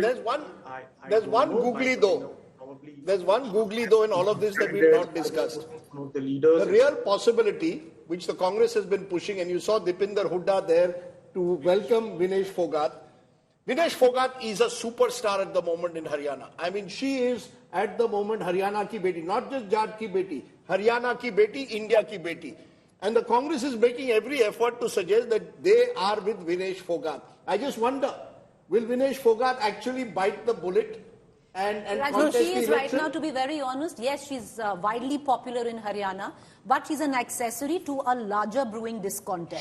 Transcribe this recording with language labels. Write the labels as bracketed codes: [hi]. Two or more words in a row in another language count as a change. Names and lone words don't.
[en] There's one googly though in all of this that we've not discussed. The real possibility, which the Congress has been pushing, and you saw Dipinder Hooda there to welcome Vinesh Phogat. Vinesh Phogat is a superstar at the moment in Haryana. I mean, she is at the moment [hi] Haryana ki beti, [en] not just [hi] Jat ki beti, Haryana ki beti, India ki beti. [en] And the Congress is making every effort to suggest that they are with Vinesh Phogat. I just wonder, will Vinesh Phogat actually bite the bullet and contest she the is election? right now, to be very honest, yes, she's widely popular in Haryana, but she's an accessory to a larger brewing discontent.